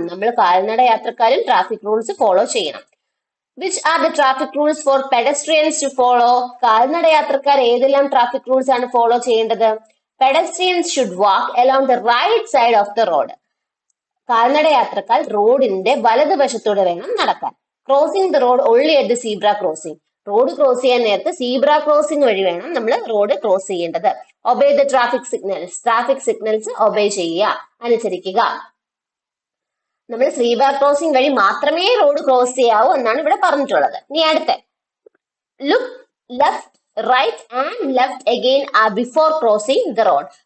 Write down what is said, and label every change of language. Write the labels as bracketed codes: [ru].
[ml] നമ്മൾ കാൽനടയാത്രക്കാരും traffic rules follow ചെയ്യണം. [en] Which are the traffic rules for pedestrians to follow? [ml] കാൽനടയാത്രക്കാർ ഏതെല്ലാം traffic rules ആണ് follow ചെയ്യേണ്ടത്? [en] Pedestrians should walk along the right side of the road. [ml] കാൽനടയാത്രക്കാർ റോഡിന്റെ വലതുവശത്തൂടെ വേണം നടക്കാൻ. [en] Crossing the road only at the zebra crossing. [ml] Road cross ചെയ്യാൻ നേരത്ത് zebra crossing വഴി വേണം നമ്മൾ റോഡ് ക്രോസ് ചെയ്യേണ്ടത്. [en] obey the traffic signals [ml] obey ചെയ്യുക, അനുസരിക്കുക. നമ്മൾ സീബ്ര ക്രോസിംഗ് വഴി മാത്രമേ റോഡ് ക്രോസ് ചെയ്യാവൂ എന്നാണ് ഇവിടെ പറഞ്ഞിട്ടുള്ളത്. [en] ഇനി അടുത്ത look left right and left again before crossing the road.